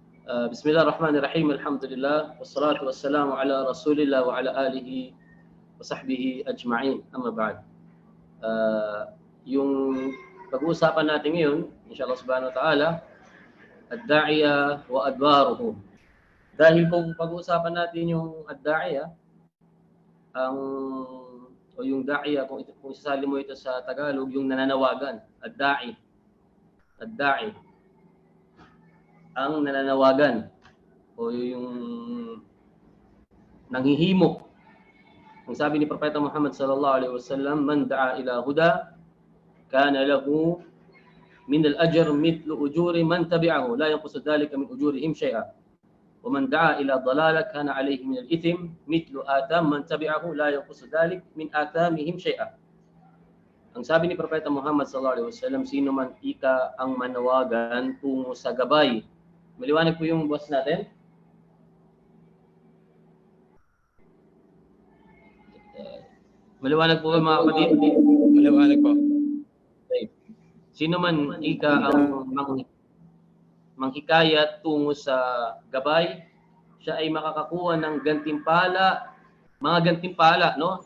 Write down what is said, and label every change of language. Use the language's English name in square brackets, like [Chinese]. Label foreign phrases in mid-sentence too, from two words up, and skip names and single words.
[Arabic] بسم الله الرحمن الرحيم. الحمد لله والصلاة والسلام على رسول الله وعلى آله وصحبه أجمعين. أما بعد. [Filipino] Yung pag-uusapan natin ngayon, [Arabic] إن شاء الله سبحانه وتعالى، الداعية وأدواره. [Filipino] Dahil kung pag-uusapan natin yung ad-da'iya, o yung da'iya, kung isasali mo ito sa Tagalog, yung nananawagan, [Arabic] ad-da'i. Ad-da'i. [Filipino] Ang nananawagan o yung nanghihimo. Ang sabi ni Propeta Muhammad [Arabic] صلى الله عليه وسلم، من دعا إلى هدى كان له من الأجر مثل أجور من تبعه لا ينقص ذلك من أجورهم شيئا ومن دعا إلى ضلالة كان عليه من الإثم مثل آثام من تبعه لا ينقص ذلك من آثامهم شيئا. [Filipino] Ang sabi ni Propeta Muhammad [Arabic] صلى الله عليه وسلم, [Filipino] sino man ika ang manawagan tungo sa gabay. Maliwanag po yung boss natin. Maliwanag po ba mga kapatid? Maliwanag po. Okay. Sino man ika ang manghikayat tungo sa gabay, siya ay makakakuha ng gantimpala, mga gantimpala, no?